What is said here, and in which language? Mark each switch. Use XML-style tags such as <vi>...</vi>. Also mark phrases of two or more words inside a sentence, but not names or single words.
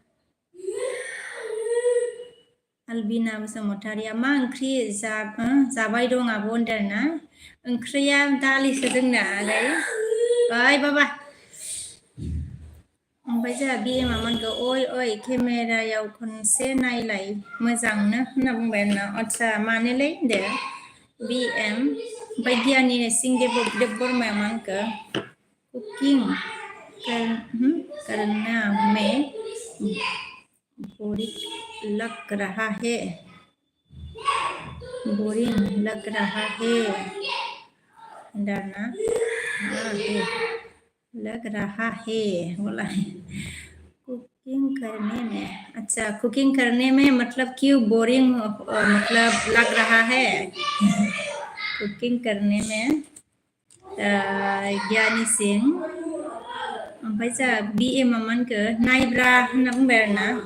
<brx>आलबिना बसुमतारिया मा ओंख्रि जाबाय दं आब' होनदों आरोना ओंख्रिया दालिसो जोंना ओइ बाबा ओमफ्राय जोंहा BM मोनखौ ओइ केमेरायाव खनसे नायलाय मोजांनो होनना बुंबाय आरोना आदसा मानोलै दे BM ओमफ्राय गियानि सिंह देब बर्माया मा होनखो कुकिं</brx> <hi>करना में बोरिंग लग रहा है डरना लग रहा है बोला है कुकिंग करने में अच्छा कुकिंग करने में मतलब क्यों बोरिंग मतलब लग रहा है कुकिंग करने में</hi> <brx>गियानी सिंह ओमफ्राय जोंहा BM मोनखो नायब्रा होनना बुंबाय आरोना</brx>